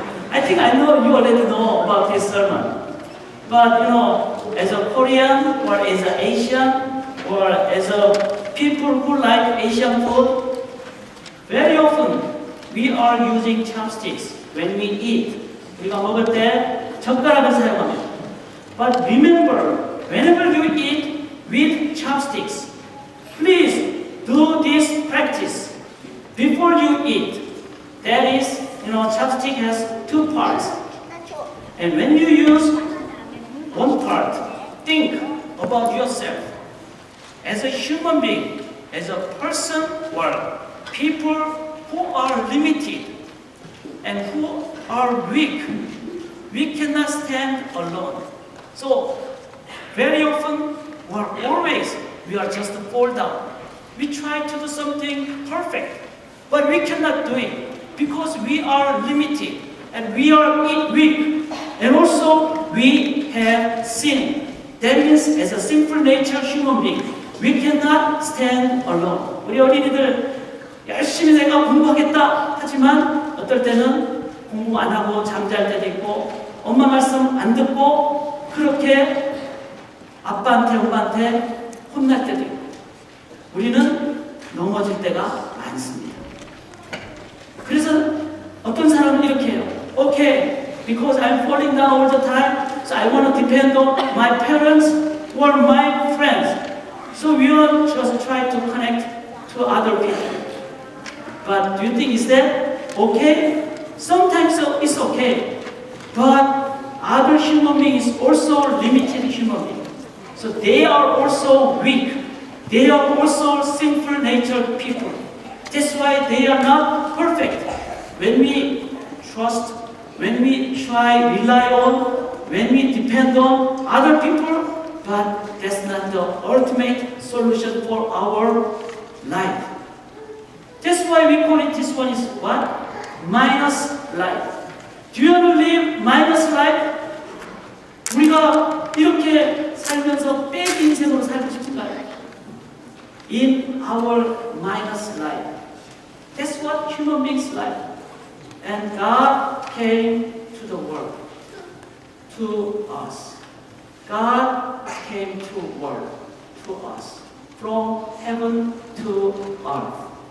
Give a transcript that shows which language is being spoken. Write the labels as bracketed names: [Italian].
[English] I think I know you already know about this sermon. But you know, as a Korean or as an Asian or as a people who like Asian food, very often we are using chopsticks when we eat. [Korean] 우리가 먹을 때 젓가락을 사용합니다. [English] But remember, whenever you eat with chopsticks, please do this practice before you eat. That is, chopstick has two parts. And when you use one part, think about yourself. As a human being, as a person or people who are limited and who are weak, we cannot stand alone. So, very often or always, we are just fall down. We try to do something perfect, but we cannot do it because we are limited and we are weak, and also we have sin. That means, as a sinful nature human being, we cannot stand alone. [Korean] 우리 어린이들 열심히 내가 공부하겠다 하지만 어떨 때는 공부 안 하고 잠잘 때도 있고 엄마 말씀 안 듣고 그렇게 아빠한테 엄마한테 혼날 때도 있고 우리는 넘어질 때가 많습니다. 그래서 어떤 사람은 이렇게 해요. [English] Okay, because I'm falling down all the time, so I want to depend on my parents or my friends. So we will just try to connect to other people. But do you think is that okay? Sometimes it's okay. But other human beings also limited human beings. So they are also weak. They are also sinful natured people. That's why they are not perfect. When we trust, when we rely on, when we depend on other people, but that's not the ultimate solution for our life. That's why we call it, this one is what? Minus life. Do you want to live minus life? [Korean] 우리가 이렇게 살면서 빼기 인생으로 살고 싶은가요? [English] In our minus life. That's what human beings like. And God came to the world, to us. God came to world, to us, from heaven to earth.